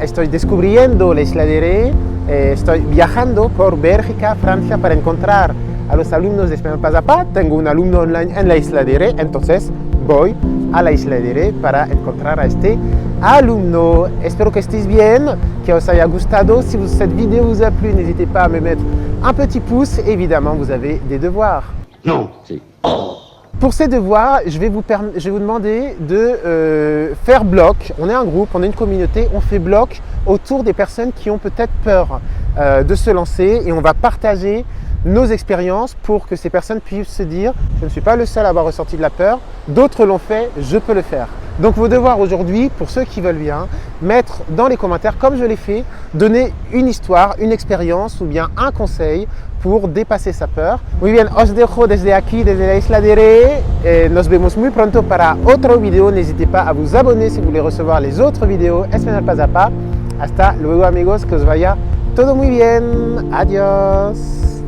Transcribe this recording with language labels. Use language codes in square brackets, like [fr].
[es] Estoy descubriendo la Isla de Ré, estoy viajando por Bélgica, Francia para encontrar a los alumnos de Español Pas a Pas. Tengo un alumno online en la Isla de Ré, entonces voy a la Isla de Ré para encontrar a este alumno. Espero que estéis bien, que os haya gustado. [fr] Si cette vidéo vous a plu, n'hésitez pas à me mettre un petit pouce. Évidemment, vous avez des devoirs. Non, c'est... Pour ces devoirs, je vais vous demander de faire bloc. On est un groupe, on est une communauté, on fait bloc autour des personnes qui ont peut-être peur de se lancer et on va partager nos expériences pour que ces personnes puissent se dire « je ne suis pas le seul à avoir ressenti de la peur, d'autres l'ont fait, je peux le faire ». Donc vos devoirs aujourd'hui, pour ceux qui veulent bien, mettre dans les commentaires, comme je l'ai fait, donner une histoire, une expérience ou bien un conseil pour dépasser sa peur. [es] Muy bien, os dejo desde aquí, desde la Isla de Ré. Nos vemos muy pronto para otra video. [fr] N'hésitez pas à vous abonner si vous voulez recevoir les autres vidéos Español Pas a Pas. [es] Hasta luego amigos, que os vaya todo muy bien. Adiós.